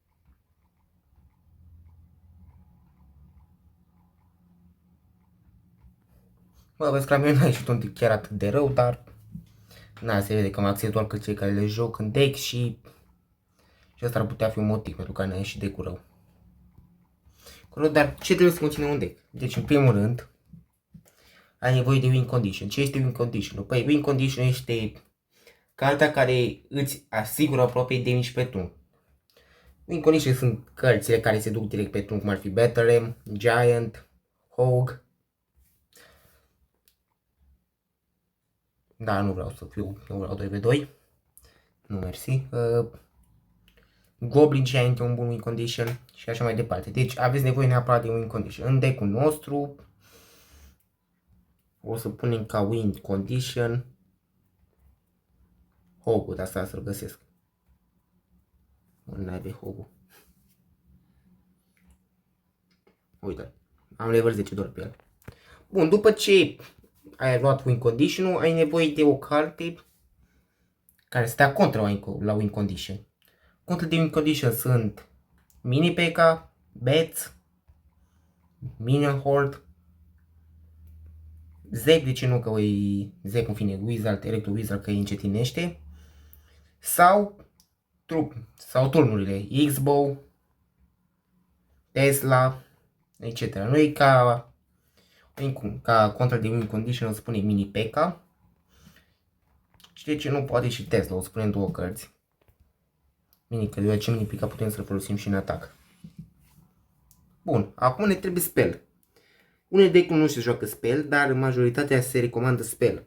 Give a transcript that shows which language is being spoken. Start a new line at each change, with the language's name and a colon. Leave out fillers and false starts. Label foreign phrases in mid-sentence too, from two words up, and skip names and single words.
Romanian: Bă, vezi că la mine n-a ieșit un deck chiar atât de rău, dar na, se vede că am acces doar că cei care le joc în deck și asta ar putea fi un motiv pentru care n-a ieșit deck-ul rău. Dar ce trebuie să conține un deck? Deci, în primul rând, ai nevoie de
English: win condition.
Romanian: Ce este
English: win condition?
Romanian: Păi,
English: win condition
Romanian: este carta care îți asigură aproape damage pe turn.
English: Win condition
Romanian: sunt cărțile care se duc direct pe turn, cum ar fi Battle, Giant, Hog. Da, nu vreau 2v2. Nu, mersi. Goblin Giant e un bun
English: win condition
Romanian: și așa mai departe. Deci aveți nevoie neapărat de
English: win condition.
Romanian: În deck-ul nostru o să punem ca
English: win condition
Romanian: Hog-ul, de asta să-l găsesc. Unde ai Hog-ul? Uite, am level 10 doar pe el. Bun, după ce ai luat
English: win condition-
Romanian: ul, ai nevoie de o carte care stea contra la
English: win condition.
Romanian: Contra de
English: win condition
Romanian: sunt Mini P.K., Bats, Minion Horde, Zep, de ce nu, că e Zep, în fine, Wizard, Electro Wizard, că îi încetinește, sau turnurile, X-Bow, Tesla, etc. Noi ca contra de
English: win condition
Romanian: o să punem Mini P.K. Și de ce nu poate și Tesla, o să punem două cărți. Că deoarece Mini P.K. putem să-l folosim și în atac. Bun, acum ne trebuie spell. Unele deck-uri nu se joacă spell, dar în majoritatea se recomandă spell.